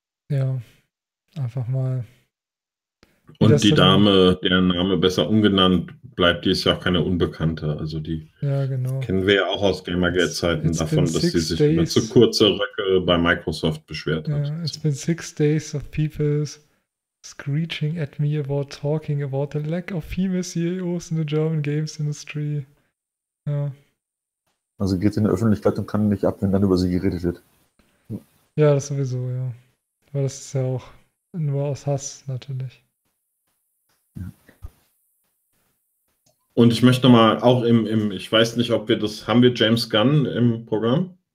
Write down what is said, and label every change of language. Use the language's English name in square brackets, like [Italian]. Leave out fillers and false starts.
[German] Ja, einfach mal. Und die Dame, deren Name besser ungenannt bleibt, die ist ja auch keine Unbekannte. Also die kennen wir ja auch aus Gamergate-Zeiten davon, dass sie sich mit zu kurzer Röcke bei Microsoft beschwert hat. [English] Yeah, it's been 6 days of people screeching at me about talking about the lack of female CEOs in the German games industry. [German] Ja. Also geht in der Öffentlichkeit und kann nicht ab, wenn dann über sie geredet wird. Ja, das sowieso, ja. Weil das ist ja auch nur aus Hass natürlich. Und ich möchte mal auch im, ich weiß nicht, ob wir das, haben wir James Gunn im Programm?